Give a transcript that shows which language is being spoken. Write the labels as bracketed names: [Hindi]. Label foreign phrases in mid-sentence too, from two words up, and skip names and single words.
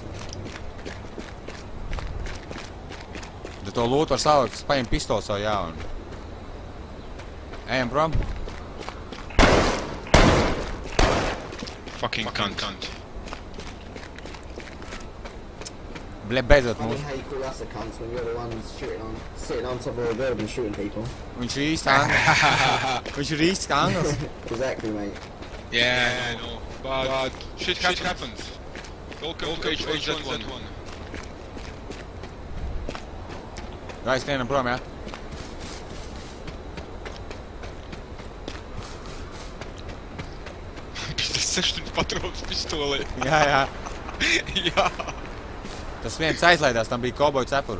[Latvian] Da to lūtu var salikt, es paņem pistoli savu jaunu. Ejam prom. [English] Fucking cunt. [Latvian] Ble, beidzot [English] I mean, [Latvian] mūsu. [English] how you call us a cunt when you're the ones sitting on top of a building shooting people? [Latvian] Viņš ir īsti anglis. Viņš ir īsti anglis. [English] Exactly, mate. Yeah, I know. But shit happens. Welcome to H1Z1. [Latvian] Gāj, skrienam prom, jā? Pēc 6 patronas pistolē. Jā. Jā. Tas viens aizlaidās, tam bija kauboju cepuru.